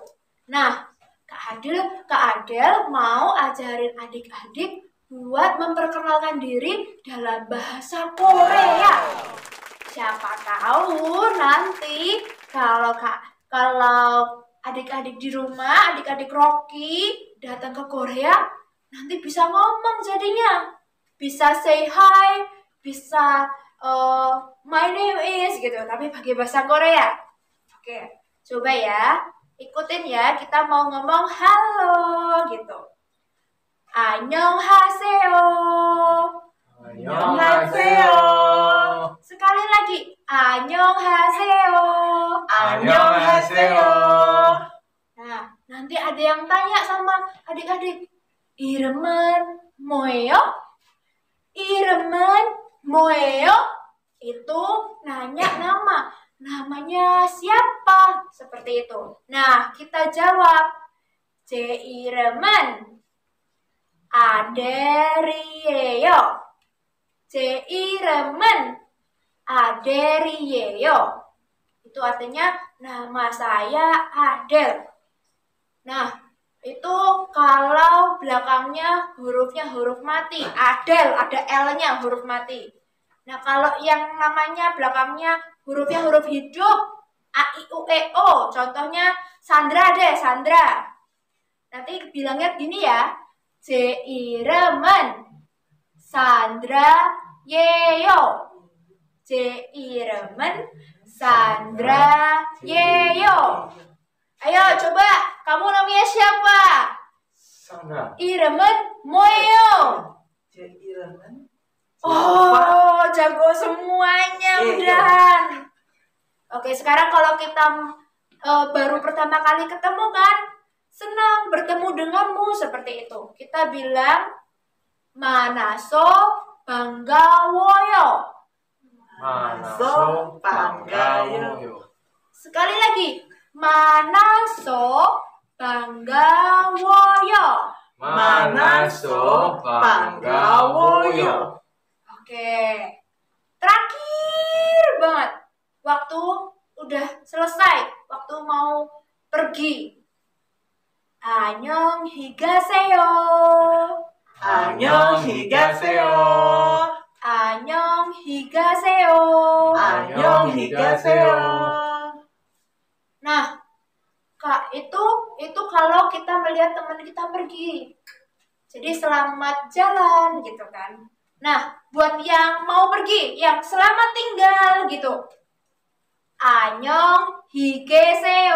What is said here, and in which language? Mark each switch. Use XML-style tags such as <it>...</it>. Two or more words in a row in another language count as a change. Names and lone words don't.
<id>Nah, Kak Adel mau ajarin adik-adik buat memperkenalkan diri dalam bahasa Korea. Siapa tahu nanti kalau adik-adik di rumah, adik-adik Rocky datang ke Korea, nanti bisa ngomong jadinya. Bisa</id> <en>say hi,</en> <id>bisa</id> <en>my name is</en> <id>gitu, tapi pakai bahasa Korea. Oke, coba ya, ikutin ya. Kita mau ngomong halo gitu.</id> <ko>안녕하세요. 안녕하세요.</ko> <id>Sekali lagi, annyeonghaseyo.</id> <ko>안녕하세요.</ko> <id>Nah, nanti ada yang tanya sama adik-adik,</id> <ko>이름은 뭐예요? 이름은 뭐예요?</ko> <id>Itu nanya nama. Namanya siapa? Seperti itu. Nah, kita jawab.</id> <ko>제 이름은 아델이에요. 제 이름은 아델이에요.</ko> <id>Itu artinya nama saya Adel. Nah, itu kalau belakangnya hurufnya huruf mati. Adel, ada L-nya huruf mati. Nah, kalau yang namanya belakangnya hurufnya huruf hidup, A, I, U, E, O. Contohnya Sandra deh, Sandra. Nanti bilangnya gini ya.</id> <ko>제 이름은 산드라예요. 제 이름은 산드라예요.</ko> <id>Ayo coba, kamu namanya siapa? Sandra.</id> <ko>이름은 뭐예요? 제 이름은</ko> <id>Oh, jago semuanya udah. Oke, sekarang kalau kita baru pertama kali ketemu kan, senang bertemu denganmu seperti itu. Kita bilang</id> <ko>만나서 반가워요. 만나서 반가워요.</ko> <id>sekali lagi,</id> <ko>만나서 반가워요. 만나서 반가워요.</ko> <id>Oke, terakhir banget. Waktu udah selesai, waktu mau pergi.</id> <ko>안녕히 가세요. 안녕히 가세요. 안녕히 가세요. 안녕히 가세요.</ko> <id>Nah, Kak, itu kalau kita melihat teman kita pergi. Jadi selamat jalan gitu kan. Nah, buat yang mau pergi, yang selamat tinggal gitu.</id> <ko>안녕히 계세요.</ko>